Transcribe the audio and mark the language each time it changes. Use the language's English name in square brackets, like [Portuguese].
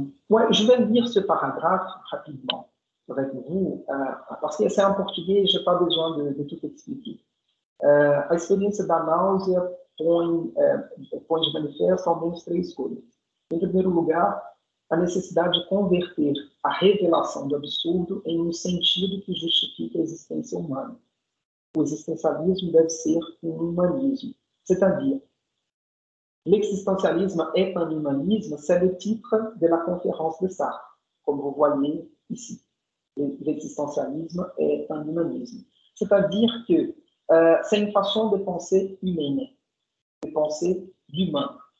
[French] Ouais, je vais lire ce paragraphe rapidement avec vous, parce que c'est en português, je n'ai pas besoin de tout expliquer. [Portuguese] A experiência da náusea põe de manifesto ao menos 3 coisas. Em primeiro lugar, a necessidade de converter a revelação do absurdo em um sentido que justifique a existência humana. O existentialisme deve ser um humanisme. [French] C'est-à-dire, l'existentialisme est un humanisme, c'est le titre de la conférence de Sartre, comme vous voyez ici. L'existentialisme est un humanisme. C'est-à-dire que c'est une façon de penser humaine, de penser d'humain.